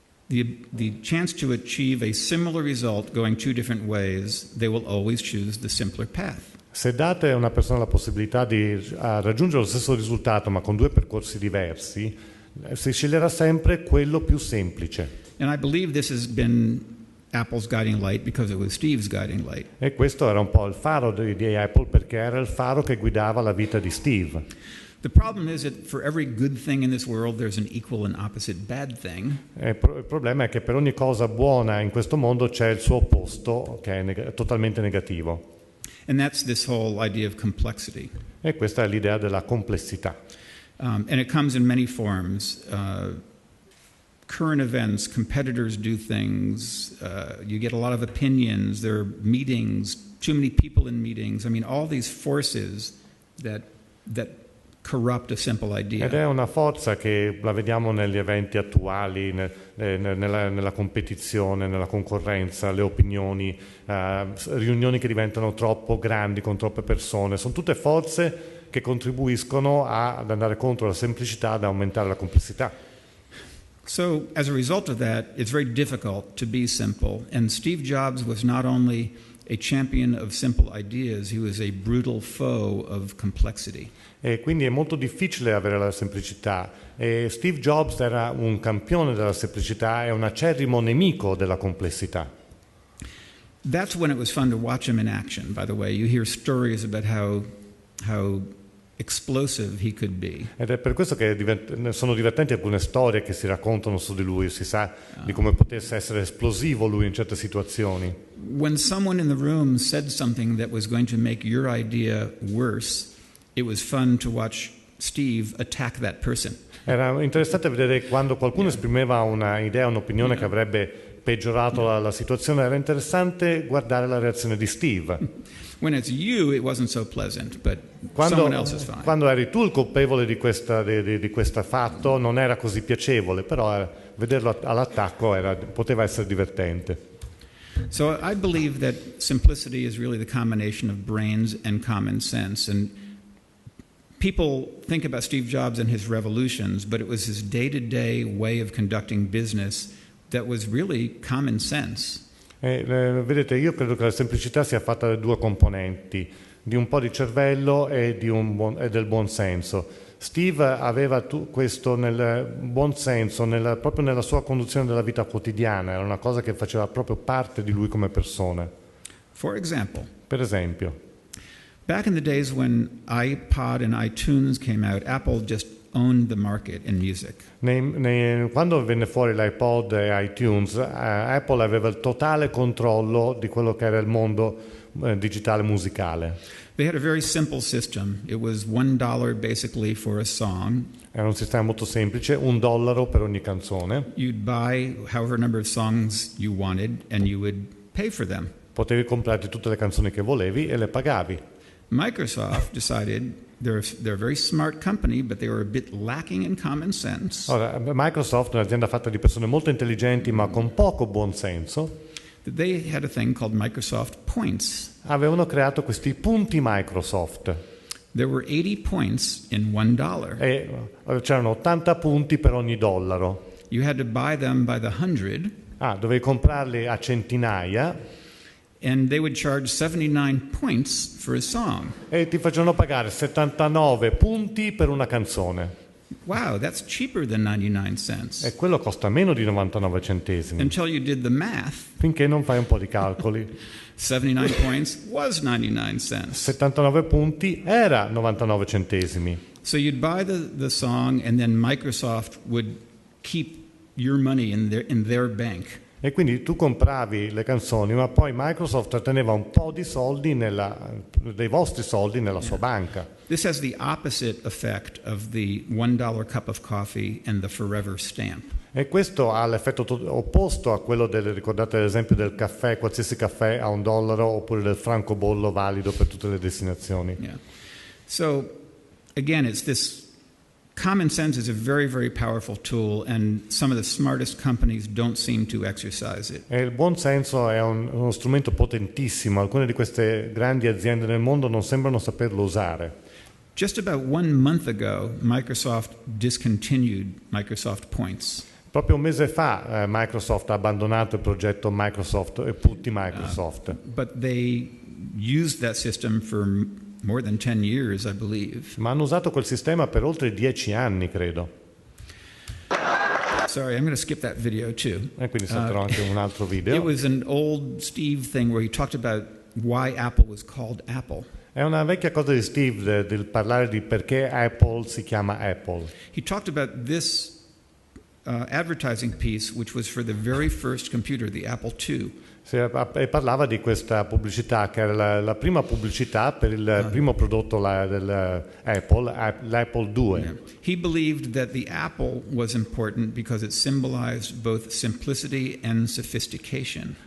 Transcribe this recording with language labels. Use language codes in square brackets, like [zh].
[en] the chance to achieve a similar result going two different ways, they will always choose the simpler path. [it] Se date a una persona la possibilità di raggiungere lo stesso risultato ma con due percorsi diversi, si sceglierà sempre quello più semplice. [en] And I believe this has been Apple's guiding light because it was Steve's guiding light. [it] E questo era un po' il faro di Apple, perché era il faro che guidava la vita di Steve. [en] The problem is that for every good thing in this world, there's an equal and opposite bad thing. [it] Il problema è che per ogni cosa buona in questo mondo c'è il suo opposto, che è totalmente negativo. [en] And that's this whole idea of complexity. [it] E questa è l'idea della complessità. [en] And it comes in many forms. Current events, competitors do things, you get a lot of opinions, there are meetings, too many people in meetings. I mean, all these forces that corrupt a simple idea. [it] Ed è una forza che la vediamo negli eventi attuali, nella competizione, nella concorrenza, le opinioni, riunioni che diventano troppo grandi con troppe persone. Sono tutte forze che contribuiscono ad andare contro la semplicità, ad aumentare la complessità. [en] So, as a result of that, it's very difficult to be simple. And Steve Jobs was not only a champion of simple ideas, he was a brutal foe of complexity. [it] E quindi è molto difficile avere la semplicità. E Steve Jobs era un campione della semplicità e un acerrimo nemico della complessità. [en] That's when it was fun to watch him in action, by the way. You hear stories about how explosive he could be. [it] Ed è per questo che sono divertenti alcune storie che si raccontano su di lui, si sa di come potesse essere esplosivo lui in certe situazioni. [en] When someone in the room said something that was going to make your idea worse, it was fun to watch Steve attack that person. [it] Era interessante vedere quando qualcuno esprimeva una idea, un'opinione che avrebbe peggiorato la situazione, era interessante guardare la reazione di Steve. [en] When it's you, it wasn't so pleasant, but someone else is fine. [it] Quando eri tu il colpevole di questo fatto non era così piacevole, però vederlo all'attacco poteva essere divertente. [en] So I believe that simplicity is really the combination of brains and common sense. And people think about Steve Jobs and his revolutions, but it was his day-to-day way of conducting business that was really common sense. [it] Vedete, io credo che la semplicità sia fatta da due componenti, di un po' di cervello e del buon senso. Steve aveva questo nel buon senso, proprio nella sua conduzione della vita quotidiana, era una cosa che faceva proprio parte di lui come persona. Per esempio, [en] back in the days when iPod and iTunes came out, Apple just owned the market in music. [it] Quando venne fuori l'iPod e iTunes, Apple aveva il totale controllo di quello che era il mondo digitale musicale. [en] They had a very simple system. It was $1 basically for a song. [it] Era un sistema molto semplice, $1 per ogni canzone. [en] You'd buy however number of songs you wanted and you would pay for them. [it] Potevi comprarti tutte le canzoni che volevi e le pagavi. [en] Microsoft decided they're a very smart company, but they were a bit lacking in common sense. [it] Ora, Microsoft è un'azienda fatta di persone molto intelligenti ma con poco buon senso. [en] They had a thing called Microsoft Points. [it] Avevano creato questi punti Microsoft. [en] There were 80 points in $1. [it] E c'erano 80 punti per ogni dollaro. [en] You had to buy them by the 100. [it] Dovevi comprarli a centinaia. [en] And they would charge 79 points for a song. [it] E ti facevano pagare 79 punti per una canzone. [en] Wow, that's cheaper than 99 cents. [it] E quello costa meno di 99 centesimi. [en] Until you did the math. [it] Finché non fai un po' di calcoli. [en] 79 points was 99 cents. [it] 79 punti era 99 centesimi. [en] So you'd buy the song and then Microsoft would keep your money in their bank. [it] E quindi tu compravi le canzoni, ma poi Microsoft teneva un po' di soldi dei vostri soldi nella sua banca. [en] This has the opposite effect of the $1 cup of coffee and the forever stamp. [it] E questo ha l'effetto opposto a quello ricordate l'esempio del caffè, qualsiasi caffè a $1, oppure del francobollo valido per tutte le destinazioni. [en] Yeah. So again, it's this common sense is a very, very powerful tool, and some of the smartest companies don't seem to exercise it. [it] E il buon senso è uno strumento potentissimo. Alcune di queste grandi aziende nel mondo non sembrano saperlo usare. [en] Just about 1 month ago, Microsoft discontinued Microsoft Points. [it] Proprio un mese fa Microsoft ha abbandonato il progetto Microsoft e tutti Microsoft. [en] But they used that system for more than 10 years, I believe. [it] Ma hanno usato quel sistema per oltre 10 anni, credo. [en] Sorry, I'm going to skip that video too. [it] E quindi salterò anche un altro video. [en] It was an old Steve thing where he talked about why Apple was called Apple. [it] È una vecchia cosa di Steve del parlare di perché Apple si chiama Apple. [en] He talked about this advertising piece, which was for the very first computer, the Apple II. [it] E parlava di questa pubblicità che era la prima pubblicità per il primo prodotto dell'Apple, l'Apple II. [en] Yeah. He believed that the Apple was important because it symbolized both simplicity and sophistication.